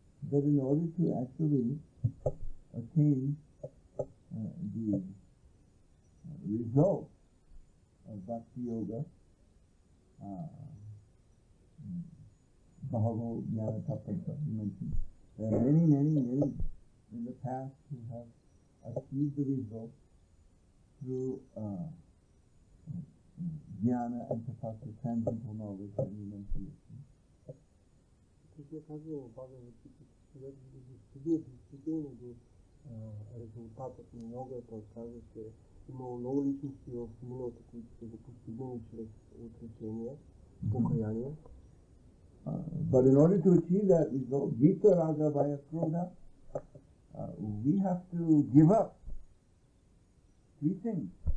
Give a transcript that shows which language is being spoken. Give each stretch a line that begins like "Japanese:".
English: That in order to actually attain the result of Bhakti Yoga,
Sanskrit: Bhagavad Jnana Tapasa,
English: you mentioned, there are many in the past who have achieved the result through jnana and tapasya, transcendental knowledge, that you mentioned it.
Bulgarian: Кришна казва в Бхагавад Гита, че човек да достигне действително до резултатът на йога, той казва, че имало много личности в миналото, които са го постигнали чрез отречения, покаяния.
English: But in order to achieve that result,
Sanskrit: Vita Raga Vaya Krodha,
English: we have to give up three things.